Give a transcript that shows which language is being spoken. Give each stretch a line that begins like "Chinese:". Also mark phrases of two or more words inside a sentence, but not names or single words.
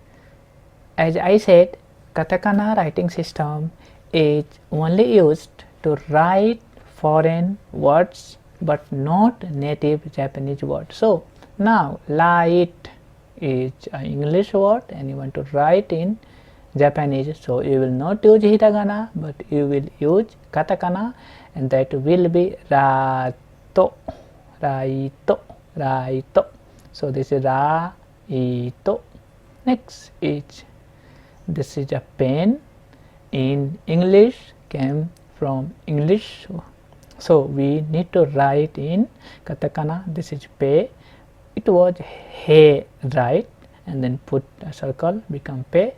English: As I said, katakana writing system is only used to write foreign words but not native Japanese words. So now light is an English word and you want to write in Japanese, so you will not use hiragana but you will use katakana, and that will be raito, raito, raito. So this is raito. Next is, this is a pen. In English came from English, so we need to write in katakana. This is pe, it was he, right, and then put a circle, become pe.